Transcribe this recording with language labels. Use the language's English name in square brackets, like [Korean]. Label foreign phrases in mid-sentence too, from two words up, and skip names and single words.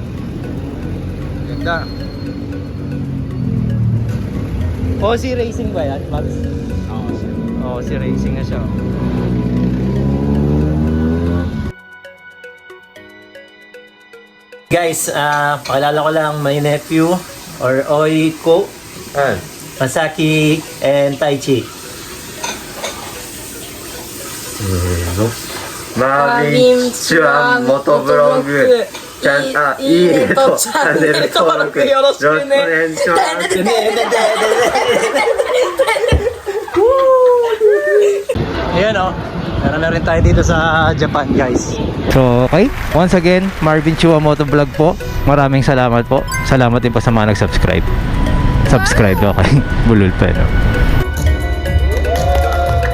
[Filipino] Ganda. Si racing ba yan, Max? Oo, si racing na siya. Guys, pakilala ko lang [English] my nephew [Filipino] or Oiko, Masaki and Taichi. [Japanese] Konnichiwa, motovlog. いいねとチャンネル登録よろしくね。 [Filipino] Ayan o, meron na rin tayo dito sa Japan guys. [English] So okay, once again, Marvin Chua Motovlog po. [Filipino] Maraming salamat po. Salamat din po sa mga nag-subscribe. Subscribe, okay. Bulol pa no.